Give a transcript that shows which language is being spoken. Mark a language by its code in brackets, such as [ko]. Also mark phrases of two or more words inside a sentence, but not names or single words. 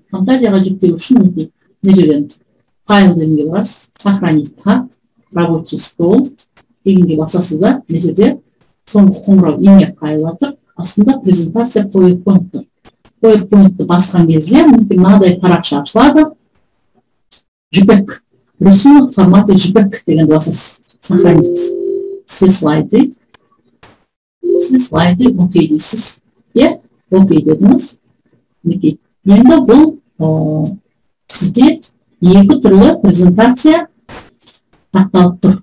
[kk] Camtasiaға жүктеу үшін мына жерден файл дегенге барасыз. [ru] Сохранить как, рабочий стол [kk] дегенге басасыздар. Мына жерде соңғы қоңырау имя қайылатыр. Астында презентация PowerPoint тұр. PowerPoint-ты басқан кезде мынадай парақша ашылады. [ru] JPEG. Рисунок в формате JPEG [kk] дегенді басасыз. [ru] Сохранить все слайды. [kk] Окей дейсіз. Иә, окей дедіңіз. Мінекей. Енді бұл сізде екі түрлі презентация сақталып тұр.